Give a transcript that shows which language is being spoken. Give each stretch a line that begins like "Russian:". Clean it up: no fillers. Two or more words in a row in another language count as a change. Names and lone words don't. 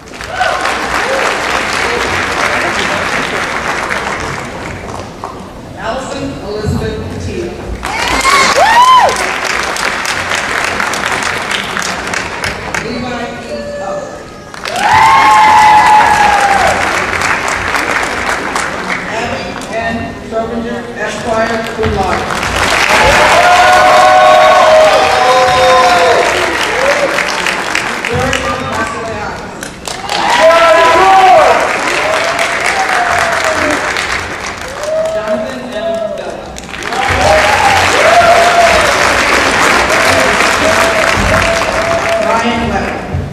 English: Allison Elizabeth Petit. Levi E. Hubbard. Abby N. Strobinger, Esquire,
Latin: cum laude.
English: George Masaleanos. Jonathan M. Bell. Ryan Weber.